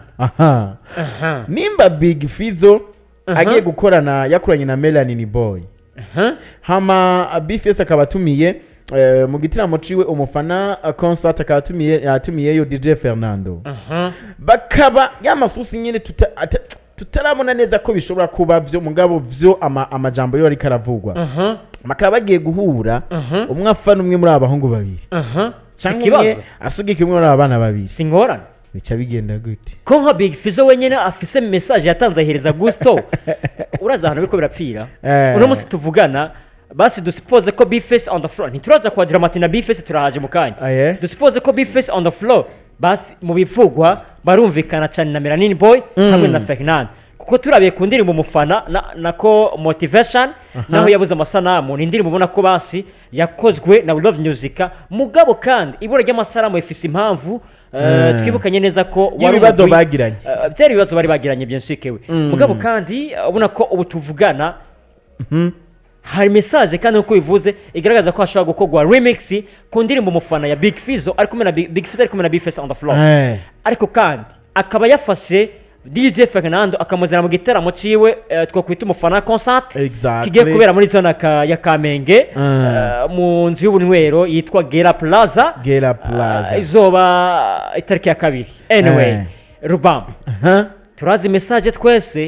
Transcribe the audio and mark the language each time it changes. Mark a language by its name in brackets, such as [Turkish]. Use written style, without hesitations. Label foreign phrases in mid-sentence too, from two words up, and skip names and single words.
[Rundi] Nimba Big Fizzo agiye gukorana yakoranye na Melanin Boy hama B-Face akabatumiye mu gitaramo ciwe umufana concert akatumiye yo DJ Fernando bakaba yamasusi nyine tutarabona neza ko bishobora kuba vyo mugabo vyo amajambo yo ari karavugwa makaba bagiye guhura umwe afana umwe muri abahungu babiri cyangwa asugika umwe muri abana babiri singorana bica bigenda gute ko nka Big Fizzo wenyene afise message yatanze ahereza gusto uraza hano biko birapfira uno musi tuvugana basi dusipoze ko B-Face on the floor ntituraza kwa Dramati na B-Face turahaje mukanya dusipoze ko B-Face on the floor basi mu bivugwa barumvikana cyane na Melanin Boy hamwe na Fernando kuko turabiye ku ndirimbo umufana nako motivation naho yabuze amasanamu ni indirimbo ubona ko basi yakozwe na We Love Music mugabo kandi ibura ry'amasanamu ifise impamvu twibukanye neza ko wari ibibazo bagiranye byari ibibazo bari bagiranye [French] bien sûr [Rundi] mugabo kandi ubona ko ubu tuvugana hari message kandi uko bivuze igaragaza ko hashobora gukorwa remix ku ndirimbo umufana ya Big Fizzo ariko kumena Big Fizzo ariko kumena B-Face on the floor ariko kandi akaba yafashe DJ Fernando akamuzana mu giteramo ciwe twakwita umufana concert [English] Exactly. [Rundi] kigiye kubera muri zona ya Kamenge mu nzu y'ubunywero yitwa Gera Plaza izoba itariki ya 2. Anyway Rubam turazi message twese